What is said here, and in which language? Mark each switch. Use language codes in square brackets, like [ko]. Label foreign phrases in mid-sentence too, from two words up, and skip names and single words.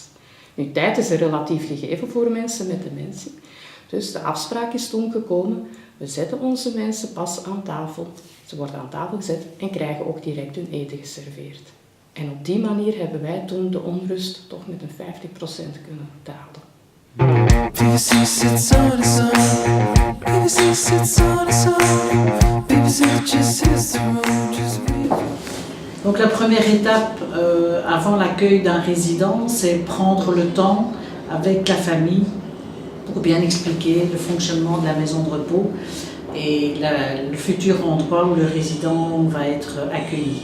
[nl] Nu, tijd is een relatief gegeven voor mensen met dementie. Dus de afspraak is toen gekomen, we zetten onze mensen pas aan tafel. Ze worden aan tafel gezet en krijgen ook direct hun eten geserveerd. En op die manier hebben wij toen de onrust toch met een 50% kunnen dalen. [fr] Donc la première étape avant l'accueil d'un résident, c'est prendre le temps avec la famille pour bien expliquer le fonctionnement de la maison de repos et le futur endroit où le résident va être accueilli.